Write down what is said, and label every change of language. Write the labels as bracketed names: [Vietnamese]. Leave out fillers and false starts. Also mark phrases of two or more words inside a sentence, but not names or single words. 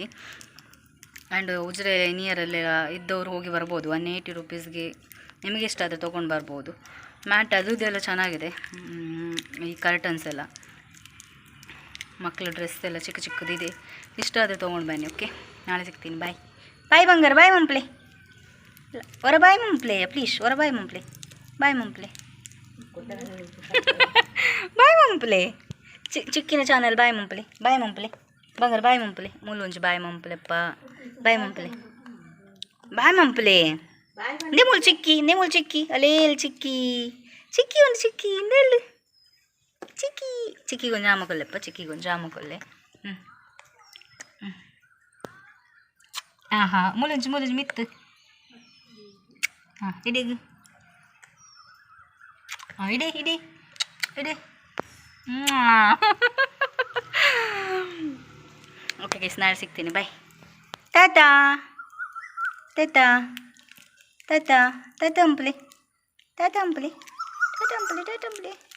[Kannada] ಆ್ಯಂಡ್ ಉಜಿರೆ ನಿಯರಲ್ಲೆಲ್ಲ ಇದ್ದವರು ಹೋಗಿ ಬರ್ಬೋದು, 180 ರೂಪೀಸ್ಗೆ ನಿಮಗೆ ಇಷ್ಟ ಆದರೆ ತೊಗೊಂಡು ಬರ್ಬೋದು. ಮ್ಯಾಟ್ ಅದು ಇದೆಲ್ಲ ಚೆನ್ನಾಗಿದೆ. ಈ ಕರ್ಟನ್ಸ್ ಎಲ್ಲ ಮಕ್ಕಳ ಡ್ರೆಸ್ ಎಲ್ಲ ಚಿಕ್ಕ ಚಿಕ್ಕದಿದೆ, ಇಷ್ಟ ಆದರೆ ತೊಗೊಂಡು ಬನ್ನಿ. ಓಕೆ ನಾಳೆ ಸಿಗ್ತೀನಿ, [Tulu] ಬಾಯ್ ಬಾಯ್ ಬಂಗಾರ, ಬಾಯ್ ಮಂಪ್ಲೆ ಹೊರ ಬಾಯ್ ಮಂಪ್ಲೆ ಪ್ಲೀಸ್, ಹೊರ ಬಾಯ್ ಮಂಪ್ಲೆ, ಬಾಯ್ ಮಂಪ್ಲೆ ಬಾಯ್ ಮಂಪ್ಲೆ ಚಿಕ್ಕಿನ ಚಾನಲ್ ಬಾಯ್ ಮಂಪ್ಲೆ, ಬಾಯ್ ಮಂಪ್ಲೆ ಬಂಗಾರ, ಬಾಯ್ ಮಂಪ್ಲೆ ಮೂಲೊಂಜಿ ಬಾಯ್ ಮಂಪ್ಲೆಪ್ಪ, ಬಾಯ್ ಮಂಪ್ಲೆ ಬಾಯ್ ಮಂಪ್ಲೆ ನಿಮ್ಮೂಲ್ ಚಿಕ್ಕಿ, ನಿಮ್ಮೂಲ್ ಚಿಕ್ಕಿ ಅಲ್ಲೇ ಚಿಕ್ಕಿ ಚಿಕ್ಕಿ ಒಂದು ಚಿಕ್ಕಿ ಇಂದೆಲ್ಲು ಚಿಕ್ಕಿ ಚಿಕ್ಕಿಗೊಂದು ಜಾಮ ಕೊಲ್ಲೆಪ್ಪ, ಚಿಕ್ಕಿಗೊಂದು ಜಾಮ ಕೊಲ್ಲೆ. ಹಾಂ ಮೂಲೊಂಜಿ ಮೂಲೊಂಜಿ ಮಿತ್ತು ಇಡೀಗ ಇಡಿ ಇಡಿ ಇಡಿ. [English] okay guys [Kannada] ನಾಳೆ ಸಿಗ್ತೀನಿ, ಬಾಯ್ ಟಾಟಾ ಟಾಟಾ ಟಾಟಾ ಟಾಟಾ ಅಂಪ್ಲಿ ಟಾಟಾ ಅಂಪ್ಲಿ ಟಾಟಾ ಅಂಪ್ಲಿ ಟಾಟಾ ಅಂಪ್ಲಿ.